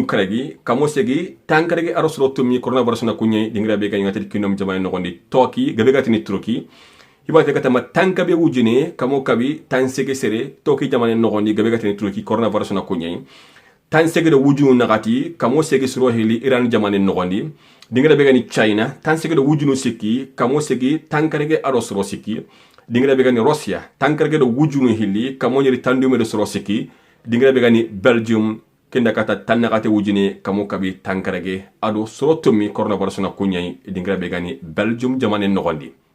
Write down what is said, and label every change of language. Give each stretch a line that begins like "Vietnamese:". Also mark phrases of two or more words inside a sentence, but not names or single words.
Soninke: karagi kamo segi tankaragi arosro tumi coronavirus na kunye dingra be gany United Kingdom jamane no gondi Turkey gabe gatini Turkey hibate kata ma tankabe wujune kamo kabi tansege sere Turkey jamane no gondi gabe gatini Turkey coronavirus na kunye tansege do wujunu nagati kamo segi suro hili Iran jamane no gondi dingra be gany China tansege do wujunu siki kamo segi tankarage arosro siki dingra be gany Russia tankarage do wujunu hili kamo nyeri tandume do suro siki dingra be gany Belgium kenda kata tanakate wujine kamo kabi tankarage ado sorotomi coronavirus na kunyai dingra begani Belgium jamane nogondi